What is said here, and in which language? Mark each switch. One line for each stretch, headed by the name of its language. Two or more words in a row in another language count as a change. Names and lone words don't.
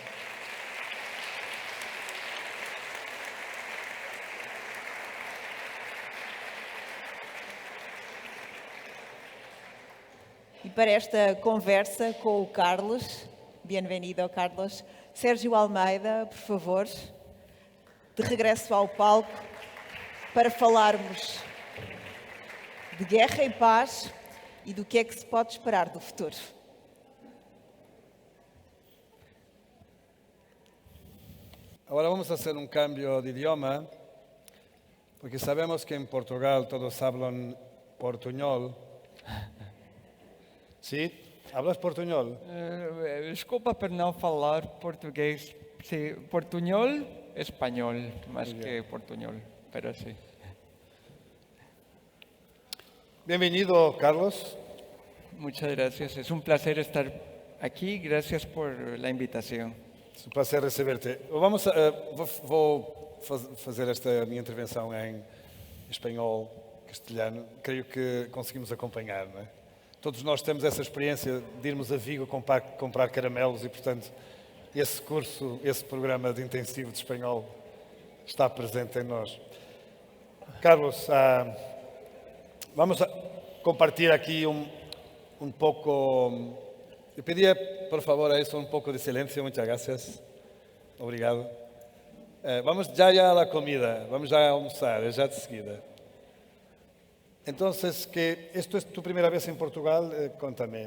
Portuguese: E para esta conversa com o Carlos, bem-vindo, Carlos, Sérgio Almeida, por favor, de regresso ao palco, para falarmos de guerra e paz e do que é que se pode esperar do futuro.
Spanish: Ahora vamos a hacer un cambio de idioma, porque sabemos que en Portugal todos hablan portuñol. ¿Sí? ¿Hablas portuñol?
Portuguese: Desculpa por não falar português.
Spanish: Sí, portuñol, espanhol, más que portuñol, pero sí. Bienvenido, Carlos. Muchas gracias. Es un placer estar aquí. Gracias por la invitación.
Portuguese: É um prazer receber-te. Vou fazer esta minha intervenção em espanhol, castelhano. Creio que conseguimos acompanhar, não é? Todos nós temos essa experiência de irmos a Vigo comprar caramelos e, portanto, esse curso, esse programa de intensivo de espanhol está presente em nós.
Spanish: Carlos, vamos a compartir aquí un poco. Le pedía, por favor, a eso un poco de silencio. Muchas gracias. Obrigado. Vamos ya a la comida. Vamos ya a almoçar, ya
Portuguese: de seguida.
Spanish: Entonces, que esto es tu primera vez en Portugal, cuéntame.